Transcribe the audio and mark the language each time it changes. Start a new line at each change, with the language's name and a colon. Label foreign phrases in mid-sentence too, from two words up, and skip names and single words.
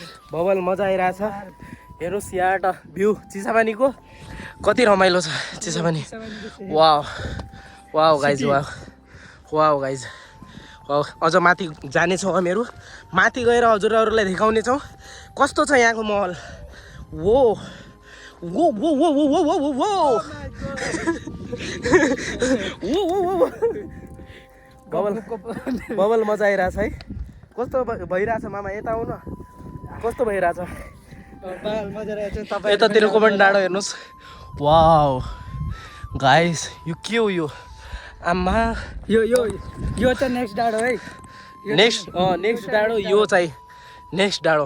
Nepali: बबल मजा आइरहेछ हेर्नुहोस् यहाँ त भ्यू चिसापानीको कति रमाइलो छ चिसापानी
English: wow wow guys wow guys
Nepali: अझ माथि जानेछौँ हामीहरू माथि गएर हजुरहरूलाई देखाउनेछौँ कस्तो छ यहाँको महल वो वो वो वो वो वो वो वो बबल मजा आइरहेछ है कस्तो भइरहेछ मामा यता आउनु कस्तो भइरहेछ यतातिरको पनि डाँडो हेर्नुहोस्
English: wow guys
Nepali: यो के हो यो आम्मा यो चाहिँ नेक्स्ट डाँडो है नेक्स्ट डाँडो यो चाहिँ नेक्स्ट डाँडो